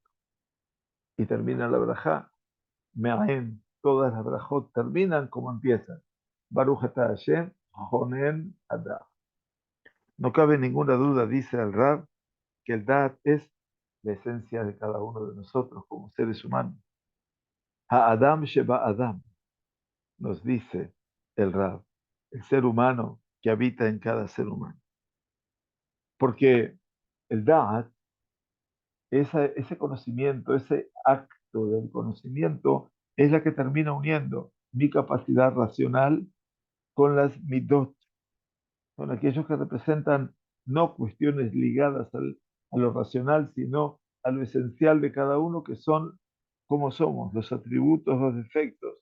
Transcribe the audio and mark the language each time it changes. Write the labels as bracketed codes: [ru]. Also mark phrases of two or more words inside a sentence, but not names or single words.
[es] Y termina la brajá, Me'ahen, todas las brajot terminan como empiezan. [he] ברוך אתה השם חונן אדם. [es] No cabe ninguna duda, dice el Rab, que el Da'at es la esencia de cada uno de nosotros como seres humanos. [he] האדם שבאדם, [es] nos dice el Rab, el ser humano que habita en cada ser humano. Porque el Da'at, ese conocimiento, ese acto del conocimiento, es la que termina uniendo mi capacidad racional con las midot, con aquellos que representan no cuestiones ligadas a lo racional, sino a lo esencial de cada uno, que son como somos, los atributos, los defectos.